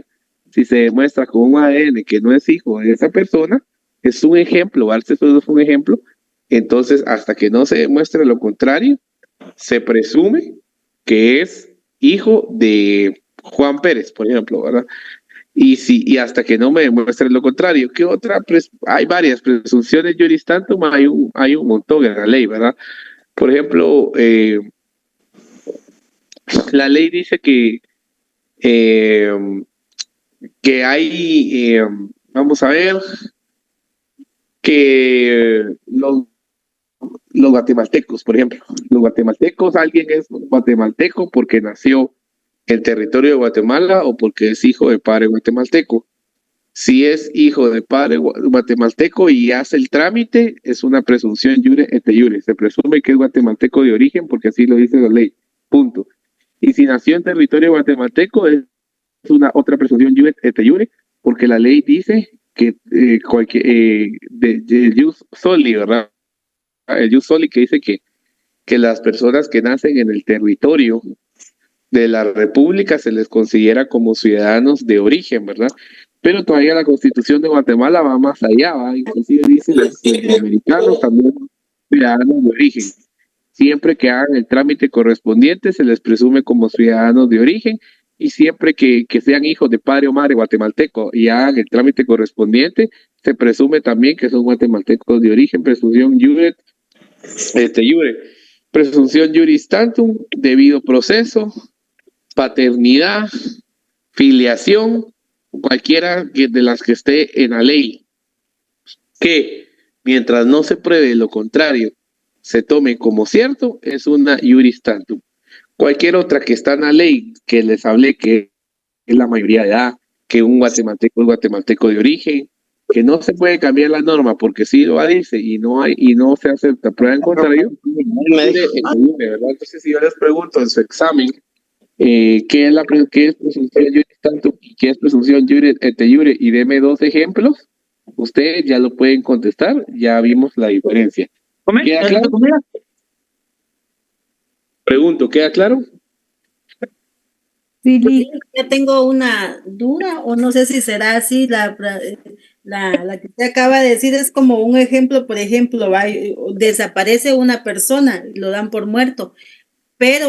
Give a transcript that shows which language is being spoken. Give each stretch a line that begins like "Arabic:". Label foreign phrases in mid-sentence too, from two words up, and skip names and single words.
Spanish: Si se demuestra con un ADN que no es hijo de esa persona, es un ejemplo, Arce solo es un ejemplo, entonces hasta que no se demuestre lo contrario, se presume que es hijo de Juan Pérez, por ejemplo, ¿verdad? Y hasta que no me demuestre lo contrario, ¿qué otra? Hay varias presunciones
Latin: juris tantum,
Spanish: hay un montón en la ley, ¿verdad? Por ejemplo, la ley dice que hay, vamos a ver, que los guatemaltecos, por ejemplo, los guatemaltecos, alguien es guatemalteco porque nació en territorio de Guatemala o porque es hijo de padre guatemalteco. Si es hijo de padre guatemalteco y hace el trámite, es una presunción
Latin: iure et iure.
Spanish: Se presume que es guatemalteco de origen porque así lo dice la ley. Punto. Y si nació en territorio guatemalteco, es una otra presunción
Latin: iure et iure
Spanish: porque la ley dice que de
Latin: jus soli,
Spanish: ¿verdad? El
Latin: jus soli
Spanish: que dice que las personas que nacen en el territorio de la República se les considera como ciudadanos de origen, ¿verdad? Pero todavía la Constitución de Guatemala va más allá, ¿va? Inclusive dice los centroamericanos también ciudadanos de origen. Siempre que hagan el trámite correspondiente se les presume como ciudadanos de origen y siempre que sean hijos de padre o madre guatemalteco y hagan el trámite correspondiente, se presume también que son guatemaltecos de origen, presunción
Latin: iure et iure.
Spanish: Presunción
Latin: juris tantum,
Spanish: debido proceso, paternidad, filiación, cualquiera de las que esté en la ley, que mientras no se pruebe lo contrario, se tome como cierto, es una
Latin: juris tantum.
Spanish: Cualquier otra que está en la ley, que les hablé que es la mayoría de edad, que un guatemalteco es guatemalteco de origen, que no se puede cambiar la norma porque sí lo dice y no se acepta prueba en contrario, ¿verdad? Entonces si yo les pregunto en su examen ¿qué es presunción
Latin: juris tantum
Spanish: y qué es presunción
Latin: iure et iure?
Spanish: Y deme dos ejemplos, ustedes ya lo pueden contestar, ya vimos la diferencia. ¿Queda claro? Pregunto, ¿queda claro? Sí, yo tengo una duda, o no sé si será así, la que usted acaba de decir es como un ejemplo, por ejemplo, desaparece una persona, lo dan por muerto, pero